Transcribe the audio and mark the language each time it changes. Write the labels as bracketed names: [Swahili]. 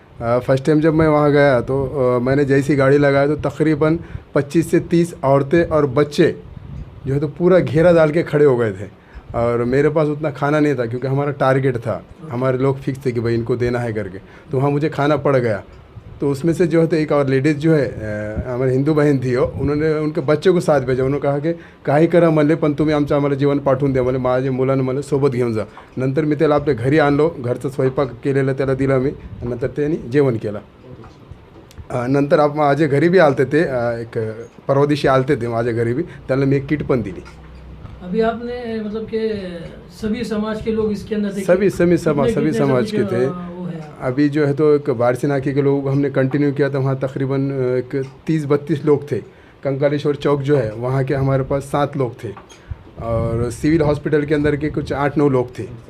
[Hindi] First time जब मैं वहाँ गया तो मैंने जैसी गाड़ी लगाया तो तकरीबन 25 से 30 औरतें और बच्चे जो है तो पूरा घेरा डाल के खड़े हो गए थे। और मेरे पास उतना खाना नहीं था क्योंकि हमारा टारगेट था, हमारे लोग फिक्स थे कि भाई इनको देना है करके, तो वहाँ मुझे खाना पड़ गया। तो उसमें से जो है तो एक और लेडीज़ जो है हमारी हिंदू बहन थी, वो उन्होंने उनके बच्चे को साथ भेजा। उन्होंने कहा कि [Marathi] काही करा म्हणले पण तुम्ही आम्हाला जेवण पाठवून द्या, म्हणजे माझ्या मुलांना मला सोबत घेऊन जा। नंतर मी त्याला आपल्या घरी आणलो, घरचं स्वयंपाक केलेलं त्याला दिला मी, नंतर त्यांनी जेवण केलं। नंतर आप माझ्या घरी भी आलते ते, एक परवा दिवशी आलते ते माझ्या घरी भी, त्यांना मी एक किट पण दिली। [Hindi] अभी आपने मतलब कि सभी समाज के लोग इसके अंदर थे? सभी समाज के थे। वो है अभी जो है तो एक बारसी नाके के लोग हमने कंटिन्यू किया था, वहाँ तकरीबन एक 30-32 लोग थे। कंकालेश्वर चौक जो है वहाँ के हमारे पास 7 लोग थे और सिविल हॉस्पिटल के अंदर के कुछ 8-9 लोग थे।